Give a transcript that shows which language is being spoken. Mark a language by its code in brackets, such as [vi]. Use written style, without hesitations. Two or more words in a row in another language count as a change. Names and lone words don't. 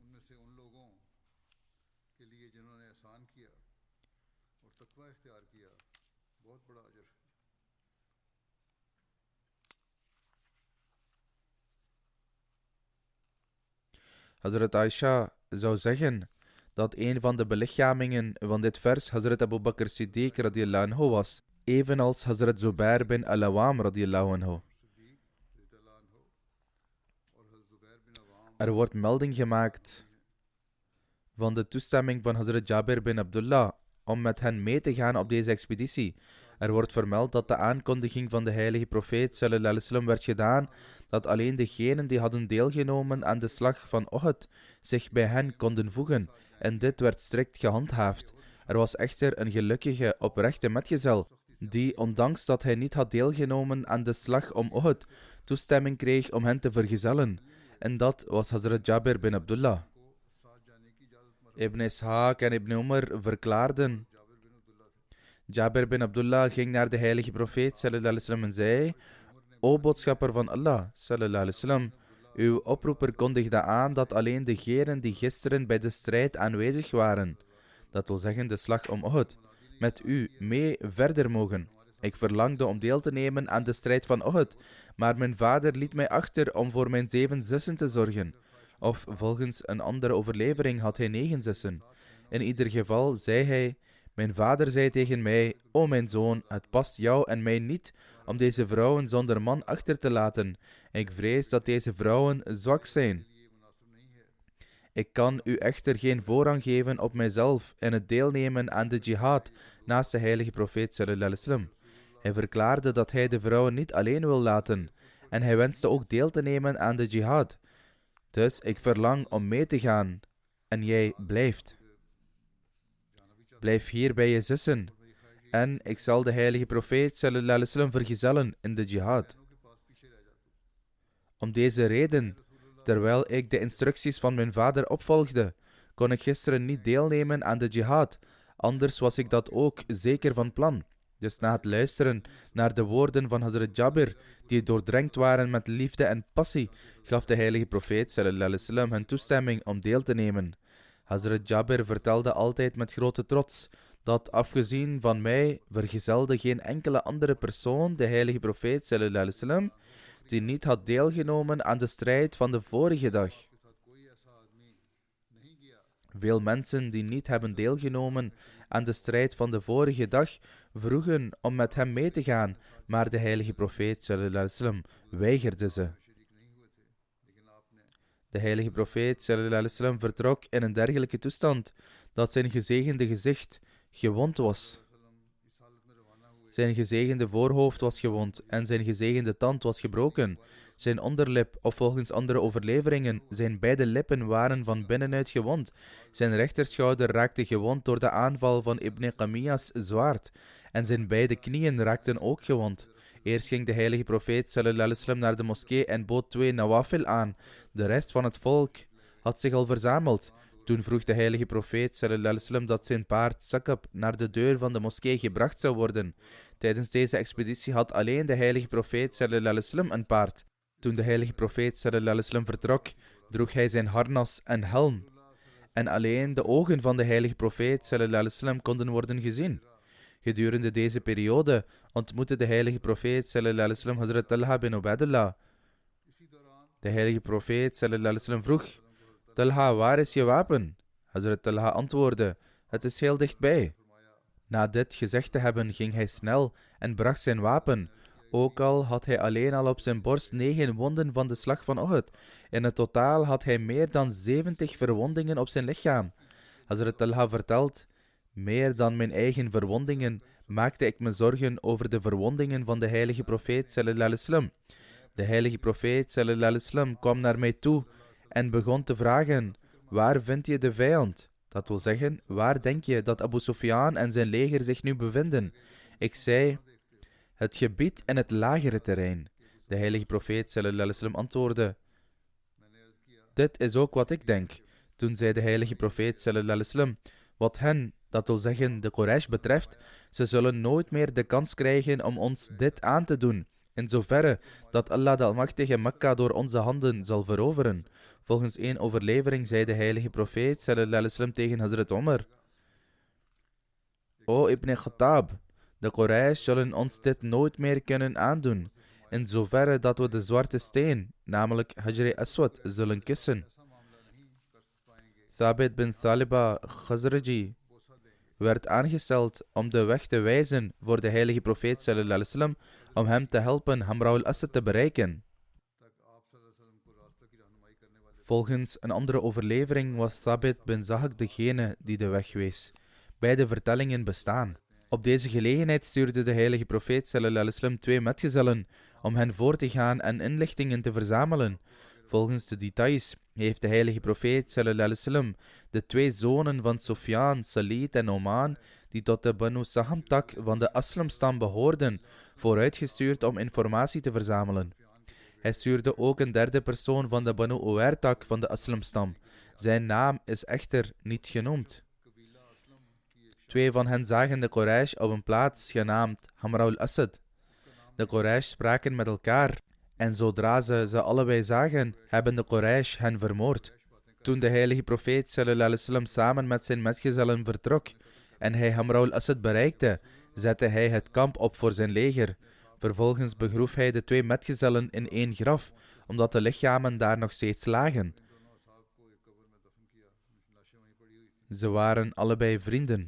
[nl] Hazrat Aisha zou zeggen dat een van de belichamingen van dit vers Hazrat Abu Bakr Siddiq [ar] رضي الله عنه [nl] was, evenals Hazrat Zubair bin Al-Awam [ar] رضي الله عنه. [nl] Er wordt melding gemaakt van de toestemming van Hazrat Jabir bin Abdullah om met hen mee te gaan op deze expeditie. Er wordt vermeld dat de aankondiging van de heilige profeet [ar] صلى الله عليه وسلم [nl] werd gedaan dat alleen degenen die hadden deelgenomen aan de slag van Uhud zich bij hen konden voegen, en dit werd strikt gehandhaafd. Er was echter een gelukkige, oprechte metgezel die, ondanks dat hij niet had deelgenomen aan de slag om Uhud, toestemming kreeg om hen te vergezellen. En dat was Hazrat Jabir bin Abdullah. Ibn Ishaq en Ibn Umar verklaarden: Jabir bin Abdullah ging naar de heilige profeet [ar] صلى الله عليه وسلم [nl] en zei: O boodschapper van Allah [ar] صلى الله عليه وسلم, [nl] uw oproeper kondigde aan dat alleen degenen die gisteren bij de strijd aanwezig waren, dat wil zeggen de slag om Uhud, met u mee verder mogen. Ik verlangde om deel te nemen aan de strijd van Uhud, maar mijn vader liet mij achter om voor mijn 7 zussen te zorgen. Of volgens een andere overlevering had hij 9 zussen. In ieder geval zei hij: mijn vader zei tegen mij: O mijn zoon, het past jou en mij niet om deze vrouwen zonder man achter te laten. Ik vrees dat deze vrouwen zwak zijn. Ik kan u echter geen voorrang geven op mijzelf in het deelnemen aan de jihad naast de heilige profeet [ar] صلى الله عليه وسلم. [nl] Hij verklaarde dat hij de vrouwen niet alleen wil laten en hij wenste ook deel te nemen aan de jihad. Dus ik verlang om mee te gaan en jij blijft. Blijf hier bij je zussen en ik zal de heilige profeet [ar] صلى الله عليه وسلم [nl] vergezellen in de jihad. Om deze reden, terwijl ik de instructies van mijn vader opvolgde, kon ik gisteren niet deelnemen aan de jihad, anders was ik dat ook zeker van plan. Dus na het luisteren naar de woorden van Hazrat Jabir, die doordrenkt waren met liefde en passie, gaf de heilige profeet [ar] صلى الله عليه وسلم [nl] hen toestemming om deel te nemen. Hazrat Jabir vertelde altijd met grote trots dat afgezien van mij vergezelde geen enkele andere persoon de heilige profeet [ar] صلى الله عليه وسلم [nl] die niet had deelgenomen aan de strijd van de vorige dag. Veel mensen die niet hebben deelgenomen aan de strijd van de vorige dag vroegen om met hem mee te gaan, maar de heilige profeet [ar] صلى الله عليه وسلم [nl] weigerde ze. De heilige profeet [ar] صلى الله عليه وسلم [nl] vertrok in een dergelijke toestand dat zijn gezegende gezicht gewond was. Zijn gezegende voorhoofd was gewond en zijn gezegende tand was gebroken. Zijn onderlip, of volgens andere overleveringen, zijn beide lippen waren van binnenuit gewond. Zijn rechterschouder raakte gewond door de aanval van Ibn Qamiya's zwaard. En zijn beide knieën raakten ook gewond. Eerst ging de heilige profeet [ar] صلى الله عليه وسلم [nl] naar de moskee en bood 2 nawafil aan. De rest van het volk had zich al verzameld. Toen vroeg de heilige profeet [ar] صلى الله عليه وسلم [nl] dat zijn paard Sakab naar de deur van de moskee gebracht zou worden. Tijdens deze expeditie had alleen de heilige profeet [ar] صلى الله عليه وسلم [nl] een paard. Toen de heilige profeet [ar] صلى الله عليه وسلم [nl] vertrok, droeg hij zijn harnas en helm. En alleen de ogen van de heilige profeet [ar] صلى الله عليه وسلم [nl] konden worden gezien. Gedurende deze periode ontmoette de heilige profeet [ar] صلى الله عليه وسلم [nl] Hazrat Talha bin Ubaidullah. De heilige profeet [ar] صلى الله عليه وسلم [nl] vroeg: Talha, waar is je wapen? Hazrat Talha antwoordde: het is heel dichtbij. Na dit gezegd te hebben, ging hij snel en bracht zijn wapen. Ook al had hij alleen al op zijn borst 9 wonden van de slag van Uhud. In het totaal had hij meer dan 70 verwondingen op zijn lichaam. Hazrat Talha vertelt: meer dan mijn eigen verwondingen maakte ik me zorgen over de verwondingen van de heilige profeet [ar] صلى الله عليه وسلم. [nl] De heilige profeet [ar] صلى الله عليه وسلم [nl] kwam naar mij toe en begon te vragen: waar vind je de vijand? Dat wil zeggen, waar denk je dat Abu Sufyan en zijn leger zich nu bevinden? Ik zei: het gebied en het lagere terrein. De heilige profeet [ar] صلى الله عليه وسلم [nl] antwoordde: dit is ook wat ik denk. Toen zei de heilige profeet [ar] صلى الله عليه وسلم: [nl] wat hen, dat wil zeggen de Quraysh, betreft, ze zullen nooit meer de kans krijgen om ons dit aan te doen, in zoverre dat Allah de Almachtige Mekka door onze handen zal veroveren. Volgens een overlevering zei de heilige profeet [ar] صلى الله عليه وسلم [nl] tegen Hazrat Omar: O Ibn Khattab, de Quraysh zullen ons dit nooit meer kunnen aandoen, in zoverre dat we de zwarte steen, namelijk Hajr Aswad, zullen kussen. Thabit bin Thaliba Khazraji werd aangesteld om de weg te wijzen voor de heilige profeet [ar] صلى الله عليه وسلم, [nl] om hem te helpen Hamra al-Asad te bereiken. Volgens een andere overlevering was Thabit bin Zahak degene die de weg wees. Beide vertellingen bestaan. Op deze gelegenheid stuurde de heilige profeet [ar] صلى الله عليه وسلم [nl] 2 metgezellen om hen voor te gaan en inlichtingen te verzamelen. Volgens de details heeft de heilige profeet [ar] صلى الله عليه وسلم [nl] de 2 zonen van Sufyan, Salid en Oman, die tot de Banu Saham-tak van de Aslam-stam behoorden, vooruitgestuurd om informatie te verzamelen. Hij stuurde ook een 3e persoon van de Banu Uwair-tak van de Aslam-stam. Zijn naam is echter niet genoemd. 2 van hen zagen de Quraysh op een plaats genaamd Hamra al-Asad. De Quraysh spraken met elkaar en zodra ze allebei zagen, hebben de Quraysh hen vermoord. Toen de heilige profeet [ar] صلى الله عليه وسلم [nl] samen met zijn metgezellen vertrok en hij Hamra al-Asad bereikte, zette hij het kamp op voor zijn leger. Vervolgens begroef hij de 2 metgezellen in 1 graf, omdat de lichamen daar nog steeds lagen. Ze waren allebei vrienden.